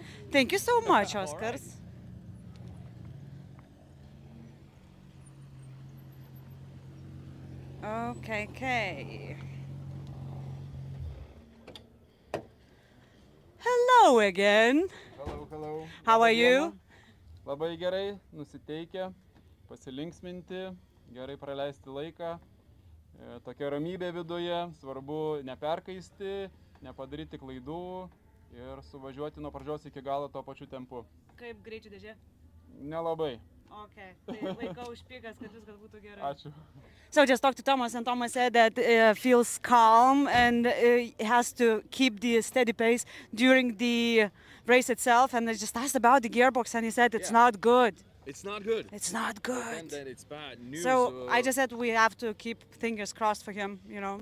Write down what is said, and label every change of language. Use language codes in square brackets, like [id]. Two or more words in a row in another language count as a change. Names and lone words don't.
[en] Thank you so much, Oskars. Okay. Hello again. Hello. How are you? [lt] Labai gerai, nusiteikę, pasilinksminti, gerai praleisti laiką. Tokia ramybė viduje, svarbu neperkaisti, nepadaryti klaidų ir suvažiuoti nuo pradžios iki galo tuo pačiu tempu. Kaip greičių dėžė? Nelabai. Okay, tai laikau užpykas, kad viskas būtų gerai. Ačiū. [en] So just talked to Thomas, and Thomas said that feels calm and has to keep the steady pace during the race itself. And I just asked about the gearbox, and he said it's not good. It's not good. It's not good. And then it's bad news. So I just said we have to keep fingers crossed for him, you know.